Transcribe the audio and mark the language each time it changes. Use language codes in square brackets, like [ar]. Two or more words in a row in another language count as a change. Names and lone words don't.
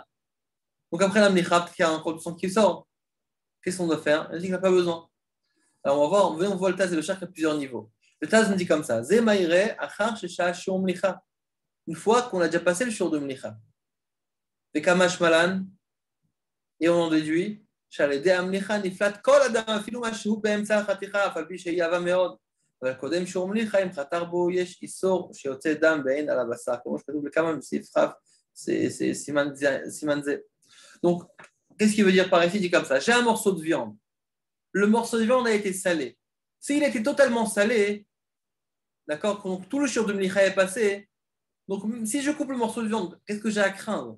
[fr] Donc après la mlicha, il y a encore du sang qui sort. Qu'est-ce qu'on doit faire? Il a dit qu'il n'a pas besoin. Alors on voit le Taz et le Shach à plusieurs niveaux. Le Taz nous dit comme ça. une fois qu'on a déjà passé le shiur de Mlicha. Et Kamash Malan, et on en déduit, [he] שעל-ידי המליחה נפלט כל אדם אפילו מה שהוא באמצע החתיכה, אף על פי שהיא עבה מאוד. אבל קודם שיעור מליחה, אם חתר בו יש איסור שיוצא דם בעין על הבשר, כמו שכתוב בכמה מסעיף כ', [fr] c'est siman ze. Donc, qu'est-ce qu'il veut dire par ici? Il dit comme ça, j'ai un morceau de viande. Le morceau de viande a été salé. S'il était totalement salé, d'accord, donc tout le shiur de mlicha est passé, donc si je coupe le morceau de viande, qu'est-ce que j'ai à craindre?